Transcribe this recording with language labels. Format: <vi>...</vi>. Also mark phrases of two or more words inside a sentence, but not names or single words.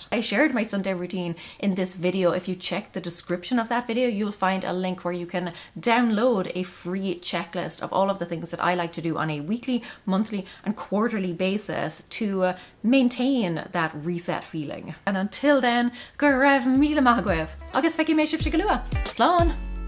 <en>I shared my Sunday routine in this video. If you check the description of that video, you'll find a link where you can download a free checklist of all of the things that I like to do on a weekly, monthly and quarterly basis to maintain that reset feeling. And until then,</en> <ga>go raibh míle maith agaibh. Agus feici mé sibh go luath. Slán!</ga>